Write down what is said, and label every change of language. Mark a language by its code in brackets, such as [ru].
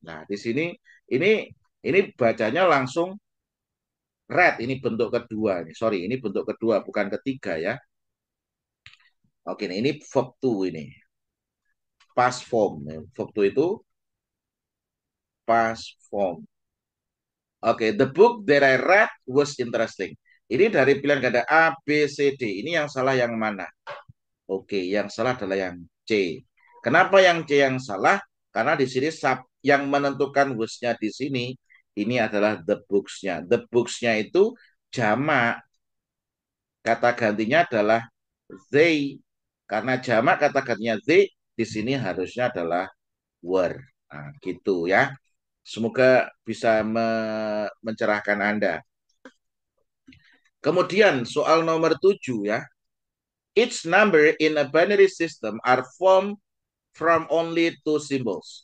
[id] Nah, di sini ini bacanya langsung read, ini bentuk kedua. [en] Sorry, [id] ini bentuk kedua, bukan ketiga ya. Oke, ini verb to ini. Past form. Verb to itu past form. [en] Oke, the book that I read was interesting. [id] Ini dari pilihan ganda A, B, C, D. Ini yang salah yang mana? Oke, yang salah adalah yang C. Kenapa yang C yang salah? Karena di sini yang menentukan was-nya di sini ini adalah the books-nya. The books-nya itu jamak. Kata gantinya adalah they. Karena jamak kata gantinya they, di sini harusnya adalah were. Nah, gitu ya. Semoga bisa mencerahkan Anda. Kemudian soal nomor 7 ya. [en] Each number in a binary system are formed from only two symbols.